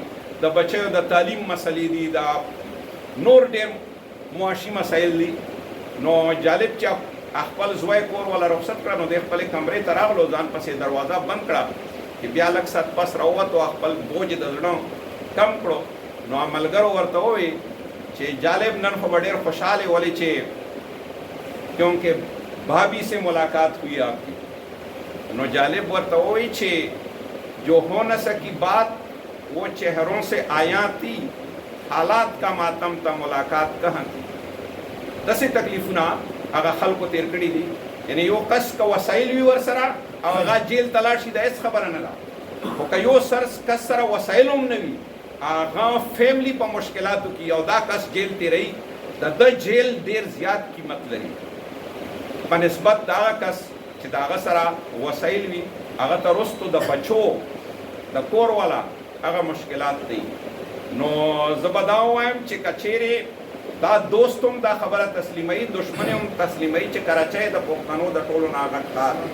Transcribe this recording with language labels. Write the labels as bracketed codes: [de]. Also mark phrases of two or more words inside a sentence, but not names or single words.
[ps] د بچیو د تعلیم مسلې دي د نور ډېر معاشي مسایل دي نو جالب چې خپل زوی کور والا رخصت کړه نو د خپلې کمرې ته راغلو ځان پسې دروازه بند کړه چې بیا لږ ساعت پس راووتو خپل بوج د زړه کم کړو نو ملګرو ورته ووایي چې جالب نن خو به ډېر خوشحال ولې چې [ur] کیونکہ بھابھی سے ملاقات ہوئی آپ کی [ps] نو جالب ورته ووایي چې [ur] جو ہو نہ سکی بات وہ چہروں سے آیا تھی حالات کا ماتم تا ملاقات کہاں تھی [ps] داسې تکلیفونه هغه خلکو تیر کړي دي یعنی یو کس که وسایل وي ورسره او هغه جیل ته لاړ شي دا هېڅ خبره نه ده خو که یو کس سره وسایل هم نه وي هغه فیملی په مشکلاتو کې او دا کس جیل تیروي د ده جیل ډېر زیات قیمت لري په نسبت د هغه کس چې د هغه سره وسایل وي هغه ته رستو د بچو د کور والا هغه مشکلات دی نو زه به دا ووایم چې که چیرې دا دوست هم دا خبره تسلیموي دشمن هم تسلیموي چې کراچۍ د پښتنو د ټولو نه غټ ښار